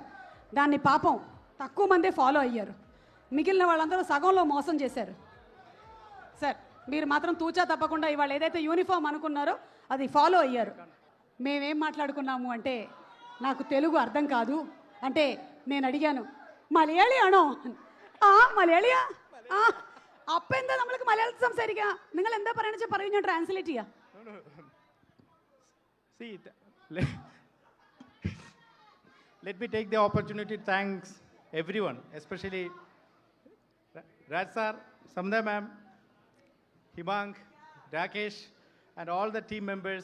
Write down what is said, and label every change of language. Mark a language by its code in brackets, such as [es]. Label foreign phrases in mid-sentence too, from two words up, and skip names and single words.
[te] దాన్ని పాపం తక్కువ మందే ఫాలో అయ్యారు, మిగిలిన వాళ్ళందరూ సగంలో మోసం చేశారు. సార్ మీరు మాత్రం తూచా తప్పకుండా ఇవాళ ఏదైతే యూనిఫామ్ అనుకున్నారో అది ఫాలో అయ్యారు. మేమేం మాట్లాడుకున్నాము అంటే నాకు తెలుగు అర్థం కాదు అంటే నేను అడిగాను [ml] മലയാളി ആണോ? ആ മലയാളിയാ. ആ അപ്പം എന്താ നമ്മൾക്ക് മലയാളത്തിൽ സംസാരിക്കുക? നിങ്ങൾ എന്താ പറയണെന്ന് വെച്ചാൽ പറയും, ഞാൻ ട്രാൻസ്ലേറ്റ് ചെയ്യാം. [en] See, let me take the opportunity to thank everyone, especially Raj sir, Samda ma'am, Himang, Rakesh, and all the team members.